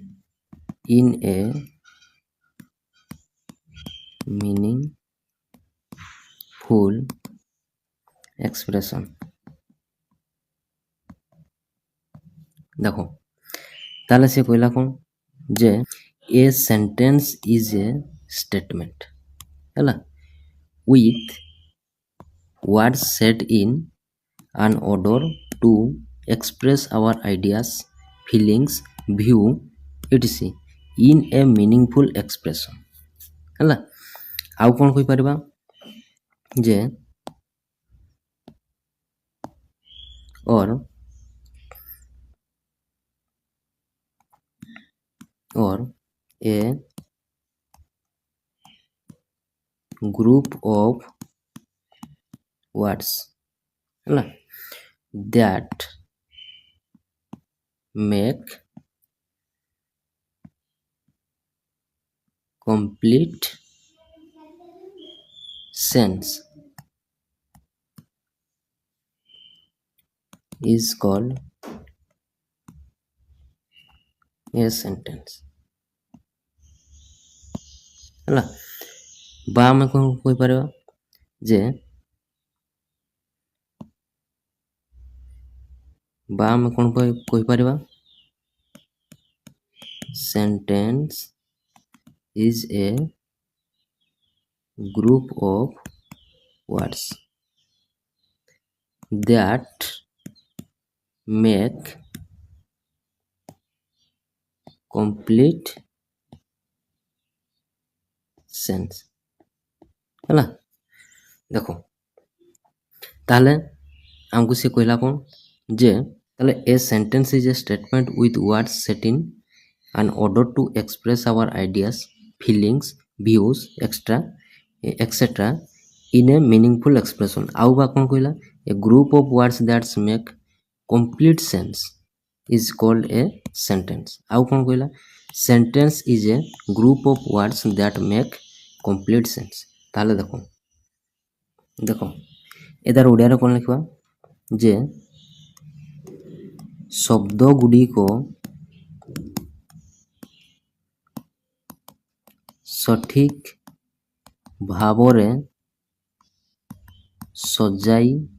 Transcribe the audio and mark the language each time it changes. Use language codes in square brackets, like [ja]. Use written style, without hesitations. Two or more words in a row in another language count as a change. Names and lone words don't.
[en] in a meaningful expression। [or] ଦେଖ ତାହେଲେ ସେ କହିଲା କ'ଣ? [en] ଯେ a sentence is a statement ହେଲା, with words set in an order to express our ideas, feelings, view, etc. in a meaningful expression ହେଲା। [or] ଆଉ କ'ଣ କହିପାରିବା? [en] ଯେ or a group of words ହେଲା that make complete sense is called a sentence ହେଲା। [or] ବା ଆମେ କ'ଣ କହିପାରିବା ଯେ [en] sentence is a group of words that make complete sense ହେଲା। [or] ଦେଖ ତାହେଲେ ଆମକୁ ସେ କହିଲା କ'ଣ ଯେ ତାହେଲେ [en] a sentence is a statement with words set in an order to express our ideas, feelings, views, etc. in a meaningful expression। [or] ଆଉ ବା କ'ଣ କହିଲା [en] a group of words that make complete sense is called a sentence। [or] ଆଉ କ'ଣ କହିଲା [en] sentence is a group of words that make complete sense। [or] ତାହେଲେ ଦେଖ ଏଦାର ଓଡ଼ିଆରେ କ'ଣ ଲେଖିବା ଯେ ଶବ୍ଦ ଗୁଡ଼ିକ ସଠିକ ଭାବରେ ସଜାଇ